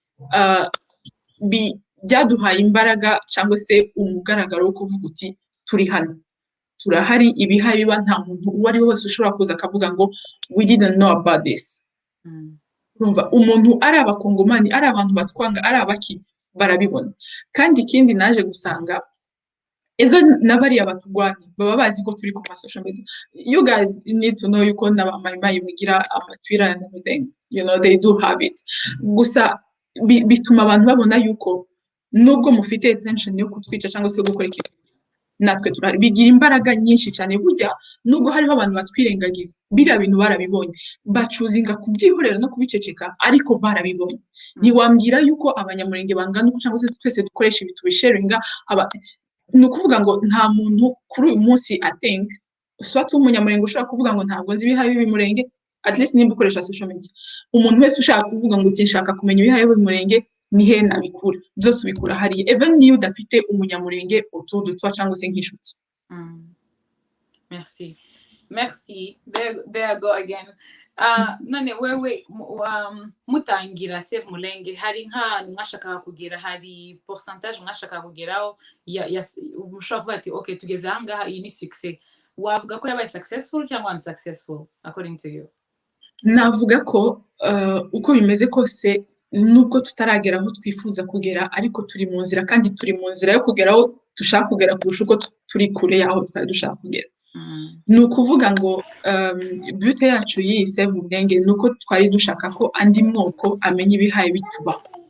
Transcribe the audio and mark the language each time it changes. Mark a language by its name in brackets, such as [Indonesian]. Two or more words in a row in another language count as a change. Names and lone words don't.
[Kinyarwanda] byaduhaye imbaraga cyangwa se umugaragaro wo kuvuga uti turi hano turahari ibihaye biba nta muntu uwo ari we wese ushobora kuza akavuga ngo [English] we didn't know about this [Kinyarwanda] urumva umuntu ari abakongomani ari abantu batwanga ari abaki barabibona kandi ikindi naje gusanga even n'abariya batugwanya baba bazi ko turi ku [English] social media you guys need to know [Kinyarwanda] yuko n'abamayimayi mugira [English] Twitter and everything you know they do have it [Kinyarwanda] gusa bituma abantu babona yuko nubwo mufite attention yo kutwica cyangwa se gukora ikintu natwe turahari bigira imbaraga nyinshi cyane burya nubwo hariho abantu batwirengagiza biriya bintu barabibonye bacuzinga kubyihorera no kubiceceka ariko barabibonye ntiwambwira yuko abanyamurenge bangana uko cyangwa se twese dukoresha ibi tubisharinga ni ukuvuga ngo nta muntu kuri uyu munsi think swat umunyamurenge ushobora kuvuga ngo ntabwo nzi ibihaye b'imurenge [English] at least [Kinyarwanda] nimba ukoresha [English] social media [Kinyarwanda] umuntu wese ushaka kuvuga ngo utinshaka kumenya ibihaye b'imurenge ni he nabikura byose ubikura hariya even niyo udafite umunyamurenge [French] autour de toi [Kinyarwanda] cyangwa se nk'inshuti merci [English] there I go again [Kinyarwanda] none wewe mutangira Save Mulenge hari nka mwashaka kugera hari pourcentage mwashaka kugeraho ushobora kuvuga ati okay tugeze ahangaha iyi ni success wavuga ko yabaye successful cyangwa unsuccessful [English] according to you [Kinyarwanda] navuga ko uko bimeze kose nubwo tutaragera aho twifuza kugera ariko turi mu nzira kandi turi mu nzira yo kugeraho dushaka kugera kurusha uko turi kure yaho twari dushaka kugera ni ukuvuga ngo bute yacu y'iyi Save Mulenge ni uko twari dushaka ko andi moko amenya ibihaye bitubaho